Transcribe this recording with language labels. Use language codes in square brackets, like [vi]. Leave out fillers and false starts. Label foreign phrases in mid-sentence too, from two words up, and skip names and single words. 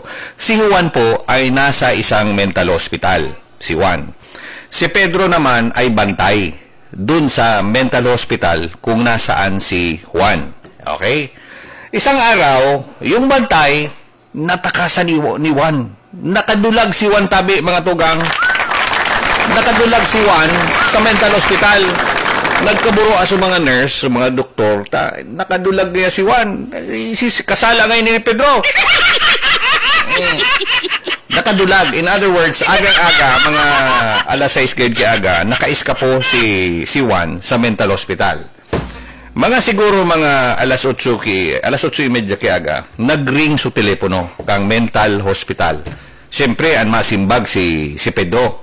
[tl] Si Juan po ay nasa isang mental hospital, si Juan. Si Pedro naman ay bantay dun sa mental hospital kung nasaan si Juan. Okay? Isang araw, yung bantay, natakasan ni Juan. [bik] Nakadulag si Juan tabi, mga tugang. Nakadulag si Juan sa mental hospital. Nagkaburo sa mga nurse, sa mga doktor, nakadulag niya si Juan. Kasala ngayon ni Pedro. Nakadulag. [en] In other words, [bik] aga-aga, mga alas 6 aga, nakaiska po si Juan sa mental hospital. Mga siguro mga alas 8:30 aga, nag-ring sa telepono kang mental hospital. Siyempre, ang masimbag si Pedro.